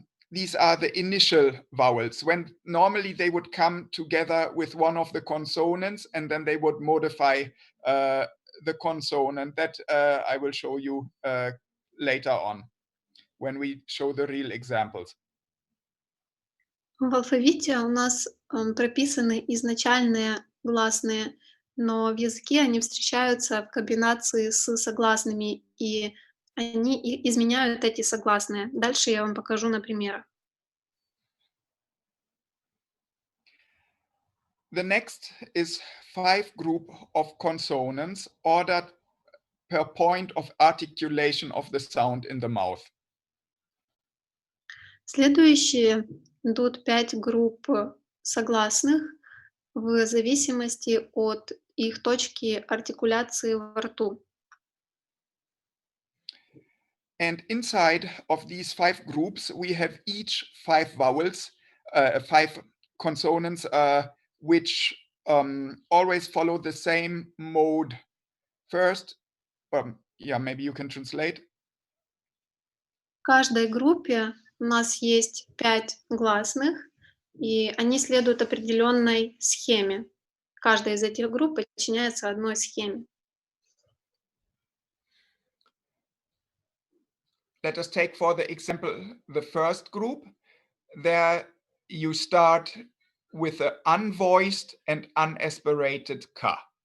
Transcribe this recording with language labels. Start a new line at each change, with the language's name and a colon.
English: These are the initial vowels, when normally they would come together with one of the consonants, and then they would modify the consonant. That I will show you later on when we show the real examples.
Russian: В алфавите у нас прописаны изначальные гласные, но в языке они встречаются в комбинации с согласными, и они изменяют эти согласные. Дальше я вам покажу на примерах.
English: The next is 5 group of consonants ordered per point of articulation of the sound in the mouth.
Russian: Следующие идут 5 групп согласных в зависимости от их точки артикуляции во рту.
English: And inside of these 5 groups, we have each 5 vowels, 5 consonants, which always follow the same mode. First, yeah, maybe you can translate.
Russian: В каждой группе у нас есть 5 гласных, и они следуют определенной схеме. Каждая из этих групп подчиняется одной схеме.
English: Let us take for the example the first group. There you start with the unvoiced and unaspirated ka.